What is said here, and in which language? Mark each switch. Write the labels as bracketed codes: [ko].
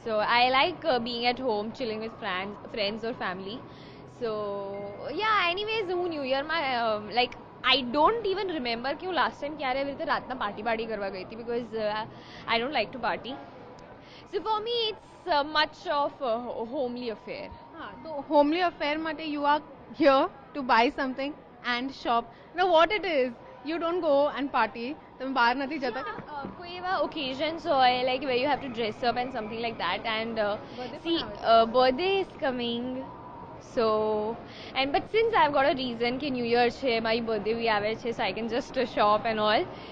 [en] So I like being at home, chilling with friends or family. So yeah, anyways [gu] હું new યરમાં [en] like I don't even remember [gu] કે હું [en] last time [gu] ક્યારે એવી રીતે રાતના party કરવા ગઈ હતી, [en] because I don't like to party. So for me it's much of a homely affair. [gu] હા તો [en] homely affair [gu] માટે [en] You are here to buy something and shop. No what it is, you don't go and party, [gu] તમે બહાર નથી જતા? કોઈ એવા [en] occasions હોય like where you have to dress up and something like that, and see birthday is coming, so and but since I've got a reason [hi] कि [en] new year [gu] છે, [en] my birthday [hi] भी [gu] આવે છે, [en] so I can just shop and all.